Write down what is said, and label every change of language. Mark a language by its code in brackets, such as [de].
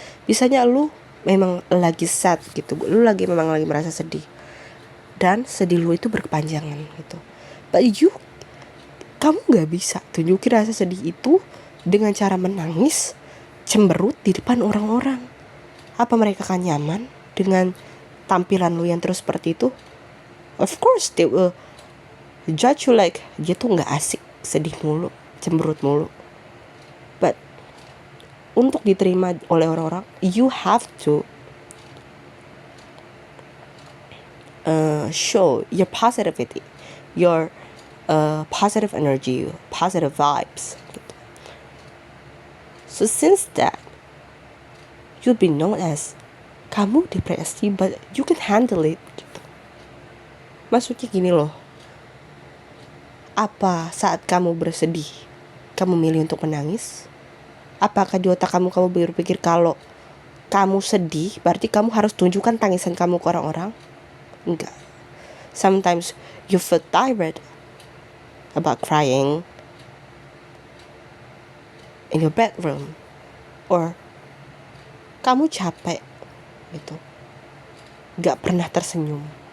[id] Biasanya lu memang lagi sad gitu, lu memang lagi merasa sedih, dan sedih lu itu berkepanjangan gitu. But kamu nggak bisa tunjukin rasa sedih itu dengan cara menangis, cemberut di depan orang-orang. Apa mereka akan nyaman dengan tampilan lu yang terus seperti itu? [en] Of course they will judge you like [id] dia tuh nggak asik, sedih mulu, cemberut mulu. [en] But [id] untuk diterima oleh orang-orang, [en] you have to show your positivity, your positive energy, positive vibes gitu. So since that, you'll be known as [id] kamu depresi, [en] but you can handle it gitu. [id] Maksudnya gini loh, apa saat kamu bersedih kamu milih untuk menangis? Apakah di otak kamu berpikir kalau kamu sedih berarti kamu harus tunjukkan tangisan kamu ke orang-orang? Enggak. [en] Sometimes you feel tired about crying in your bedroom, or [id] kamu capek gitu, gak pernah tersenyum.